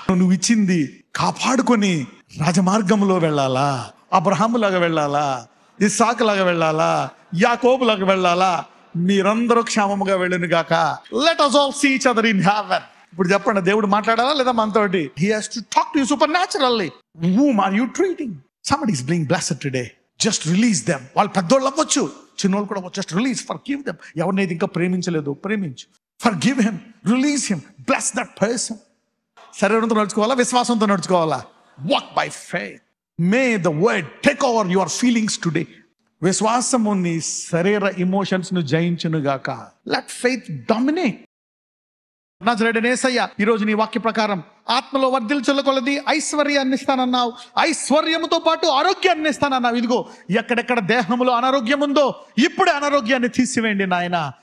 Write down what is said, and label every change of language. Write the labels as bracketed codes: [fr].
[te] నువ్వు ఇచ్చింది కాపాడుకొని రాజమార్గంలో వెళ్ళాలా, అబ్రహాములాగా వెళ్ళాలా, ఇస్సాకులాగా వెళ్ళాలా, యాకోబులాగా వెళ్ళాలా. మీరందరూ క్షేమముగా వెళ్ళును గాక. [en] Let us all see each other in heaven. [te] ఇప్పుడు చెప్పండి, దేవుడు మాట్లాడాలా లేదా మనతోటి? [en] He has to talk to you supernaturally. Whom are you treating? Somebody is being blessed today. Just release them. [te] వాళ్ళు పెద్దోళ్ళు అవ్వచ్చు, చిన్నోళ్ళు కూడా అవ్వచ్చు. [en] Just release, forgive them. [te] ఎవరినైతే ఇంకా ప్రేమించలేదు ప్రేమించు. [en] Forgive him, release him, bless that person. [te] శరీరంతో నడుచుకోవాలా, విశ్వాసంతో నడుచుకోవాలా? [en] Walk by faith. May the word take over your feelings today. [te] విశ్వాసము నీ శరీర ఎమోషన్స్ ను జయించును గాక. [en] Let faith dominate. [te] నజరేయుడైన యేసయ్య, ఈరోజు నీ వాక్య ప్రకారం ఆత్మలో వర్ధిల్చుల కొలది ఐశ్వర్యాన్ని ఇస్తానన్నావు, ఐశ్వర్యముతో పాటు ఆరోగ్యాన్ని ఇస్తానన్నావు. ఇదిగో ఎక్కడెక్కడ దేహంలో అనారోగ్యం ఉందో ఇప్పుడే అనారోగ్యాన్ని తీసివేయండి నాయన.